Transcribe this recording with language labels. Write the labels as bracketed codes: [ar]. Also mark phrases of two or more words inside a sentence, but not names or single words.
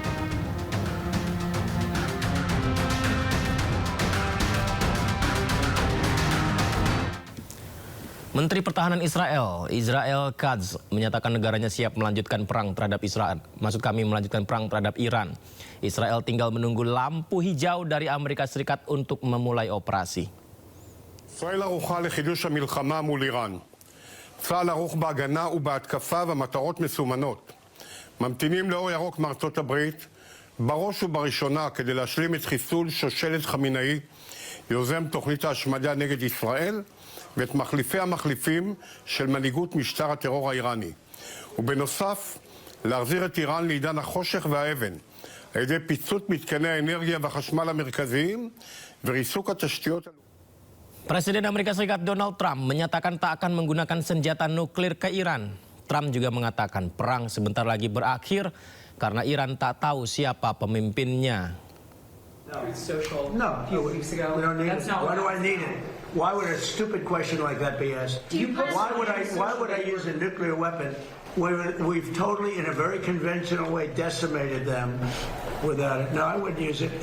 [id] Menteri Pertahanan Israel Katz, menyatakan negaranya siap melanjutkan perang terhadap melanjutkan perang terhadap Iran. Israel tinggal menunggu lampu hijau dari Amerika Serikat untuk memulai operasi. [he] ישראל ערוכה לחידוש המלחמה מול איראן. צה"ל ערוך בהגנה ובהתקפה והמטרות מסומנות. ממתינים לאור ירוק מארצות הברית, בראש ובראשונה כדי להשלים את חיסול שושלת חמינאי, יוזם תוכנית ההשמדה נגד ישראל, ואת מחליפי המחליפים של מנהיגות משטר הטרור האיראני. ובנוסף, להחזיר את איראן לעידן החושך והאבן, על ידי פיצוץ מתקני האנרגיה והחשמל המרכזיים וריסוק התשתיות. [id] Presiden Amerika Serikat Donald Trump menyatakan tak akan menggunakan senjata nuklir ke Iran. Trump juga mengatakan perang sebentar lagi berakhir karena Iran tak tahu siapa pemimpinnya. [en] No, we don't need it. Why do I need it? Why would a stupid question like that be asked? Why would I use a nuclear weapon? We've totally, in a very conventional way, decimated them without it. No, I wouldn't use it.